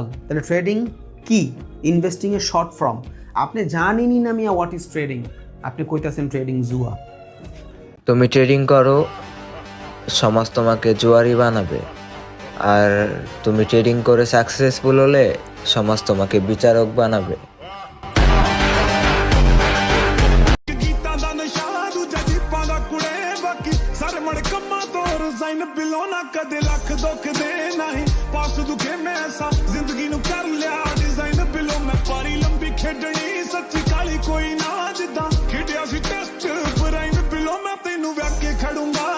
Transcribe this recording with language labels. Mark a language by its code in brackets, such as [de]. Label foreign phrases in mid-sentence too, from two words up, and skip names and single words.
[bn] তাহলে ট্রেডিং কি? ইনভেস্টিংয়ের শর্ট ফর্ম। আপনি জানেনই না মিয়া [en] what is trading, [bn] আপনি কইতাছেন ট্রেডিং জুয়া। তুমি ট্রেডিং করো, সমাজ তোমাকে জুয়ারি বানাবে। আর তুমি ট্রেডিং করে সাকসেসফুল হলে সমাজ তোমাকে বিচারক বানাবে। [pa] ਗੀਤਾਂ ਦਾ ਨਸ਼ਾ ਦੂਜਾ ਜੀਪਾਂ ਦਾ ਕੁੜੇ ਬਾਕੀ ਸਾਰੇ ਮੜ ਕੰਮਾਂ ਤੋਂ ਰਜ਼ਾਈਨ ਬਿਲੋਂ ਨਾ ਕਦੇ ਲੱਖ ਦੁੱਖ ਦੇ ਨਹੀਂ ਪਾਸ ਦੁਖੇ ਮੈਂ ਐਸਾ ਜ਼ਿੰਦਗੀ ਨੂੰ ਕਰ ਲਿਆ ਡਿਜ਼ਾਈਨ ਬਿਲੋਂ ਮੈਂ ਪਾਰੀ ਲੰਬੀ ਖੇਡਣੀ ਸੱਚੀ ਕਾਲੀ ਕੋਈ ਨਾ ਜਿੱਦਾਂ ਖੇਡਿਆ ਸੀ ਟੈਸਟ ਪ੍ਰਾਈਮ ਬਿਲੋਂ ਮੈਂ ਤੈਨੂੰ ਵੇਖ ਕੇ ਖੜੂੰਗਾ।